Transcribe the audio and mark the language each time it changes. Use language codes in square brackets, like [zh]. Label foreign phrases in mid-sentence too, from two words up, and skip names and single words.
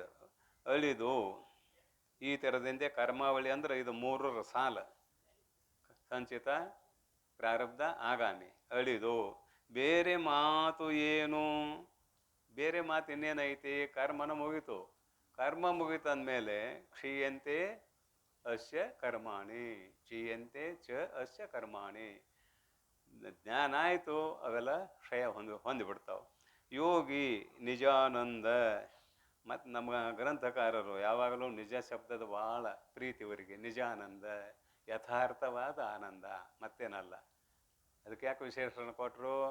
[kn] ಅಳಿದು ಈ ಥರದಿಂದ ಕರ್ಮಾವಳಿ ಅಂದ್ರೆ ಇದು 3ರ ಸಾಲ, ಸಂಚಿತ ಪ್ರಾರಬ್ಧ ಆಗಾಮಿ. ಅಳಿದು ಬೇರೆ ಮಾತು ಏನು, ಬೇರೆ ಮಾತು ಇನ್ನೇನೈತಿ, ಕರ್ಮನ ಮುಗಿತು. ಕರ್ಮ ಮುಗಿತಂದಮೇಲೆ [sa] क्षीयन्ते अस्य कर्माणि, क्षीयन्ते च अस्य कर्माणि. [kn] ಜ್ಞಾನ ಆಯಿತು, ಅವೆಲ್ಲ ಕ್ಷಯ ಹೊಂದಿಬಿಡ್ತಾವೆ. ಯೋಗಿ ನಿಜಾನಂದ. ಮತ್ತು ನಮ್ಮ ಗ್ರಂಥಕಾರರು ಯಾವಾಗಲೂ ನಿಜ ಶಬ್ದದ ಭಾಳ ಪ್ರೀತಿ ಇವರಿಗೆ. ನಿಜಾನಂದ ಯಥಾರ್ಥವಾದ ಆನಂದ, ಮತ್ತೇನಲ್ಲ. ಅದಕ್ಕೆ ಯಾಕೆ ವಿಶೇಷಣ ಕೊಟ್ಟರು?